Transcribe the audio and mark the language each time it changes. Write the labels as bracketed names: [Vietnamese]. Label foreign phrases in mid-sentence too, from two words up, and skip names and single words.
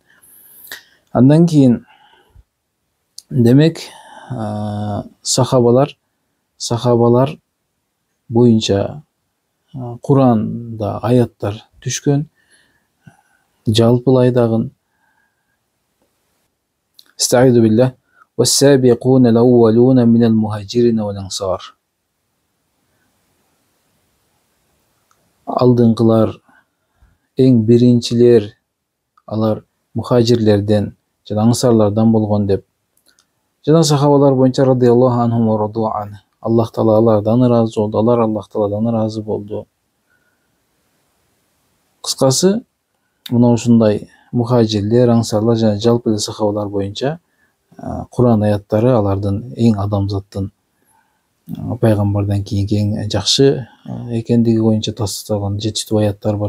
[Kyrgyz] Андан кийин демек сахабалар боюнча Куранда аяттар түшкөн, жалпылай дагы [Arabic] أستعيذ بالله والسابقون الأولون من المهاجرين والأنصار. [Kyrgyz] Алдыңкылар эң биринчилер алар мухажирлерден жана ансарлардан болгон деп. Жана сахабалар боюнча [Arabic] رضي الله عنهم و رضوا عن. [Kyrgyz] Аллах таала алардан ыраазы болду, алар Аллах тааладан ыраазы болду. Кыскасы, мына ушундай мухажирлер, ансарлар жана жалпы эле сахабалар боюнча Куран аяттары алардын эң адамзаттын пайгамбардан кийинки эң жакшы экендиги боюнча тасталган жетиштүү аяттар бар.